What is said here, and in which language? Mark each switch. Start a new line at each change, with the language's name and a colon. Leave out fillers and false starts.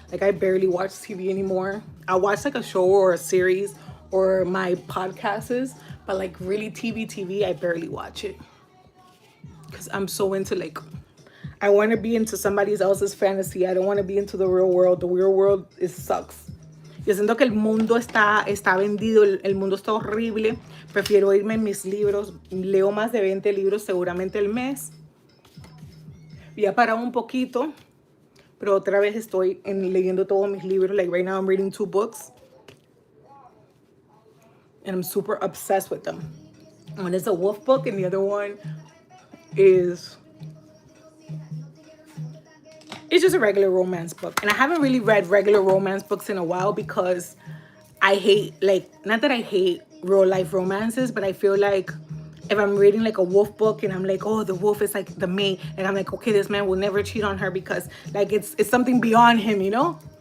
English: Like, I barely watch TV anymore. I watch like a show or a series or my podcasts, but like really TV, I barely watch it. Because I'm so into, like, I want to be into somebody else's fantasy. I don't want to be into the real world. The real world, it sucks.
Spanish: Yo siento que el mundo está vendido, el mundo está horrible. Prefiero irme en mis libros. Leo más de 20 libros seguramente al mes. Ya he parado un poquito, pero otra vez estoy leyendo todos mis libros.
English: Like, right now I'm reading 2 books. And I'm super obsessed with them. One is a wolf book and the other one is... It's just a regular romance book. And I haven't really read regular romance books in a while because I hate, like, not that I hate real life romances, but I feel like if I'm reading like a wolf book and I'm like, oh, the wolf is like the mate, and I'm like, okay, this man will never cheat on her because like it's something beyond him, you know?